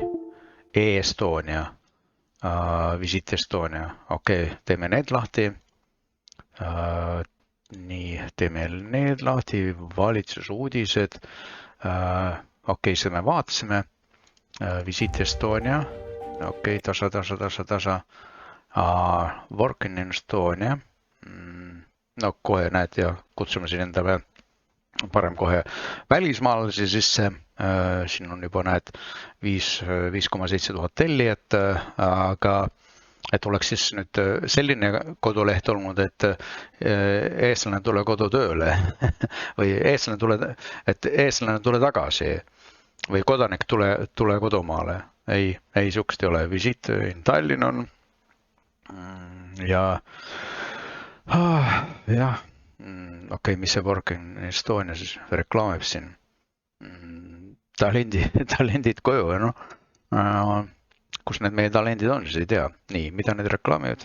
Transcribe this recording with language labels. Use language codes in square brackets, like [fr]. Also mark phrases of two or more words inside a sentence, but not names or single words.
[et] E-Estonia. Visit Estonia. Okei, teeme need lahti. Nii, teeme need lahti. Valitsusuudised. Okei, seda me vaatasime. Visit Estonia. Okei, tasa. Work in Estonia. No kohe näed ja kutsume siin endale parem kohe välismaalasi sisse. Siin on juba näed 5,7 tuhat tellijat, aga et oleks siis nüüd selline koduleht olnud, et eestlane tule kodutööle või eestlane tule tagasi või kodanik tule kodumaale. Ei, sihukest ei ole. Visit in Tallinn on ja jah, okei, mis see Work in Estonia siis reklaamib siin? Talendid koju, no. Kus need meie talendid on, siis ei tea. Nii, mida need reklaamivad?